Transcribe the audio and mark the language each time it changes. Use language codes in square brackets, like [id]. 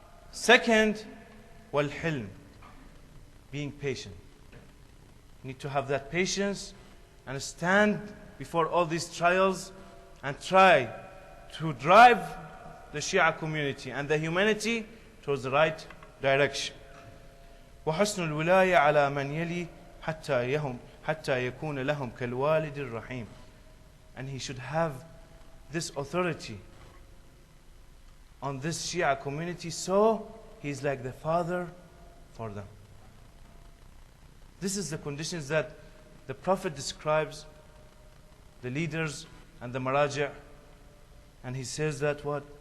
[en] Second, wal-hilm, being patient. You need to have that patience and stand before all these trials and try to drive the Shia community and the humanity towards the right direction. [ar] وحسن الولاية على من يلي حتى يكون لهم كالوالد الرحيم. [en] And he should have this authority on this Shia community, so he is like the father for them. This is the conditions that the Prophet describes the leaders and the maraja', and he says that what?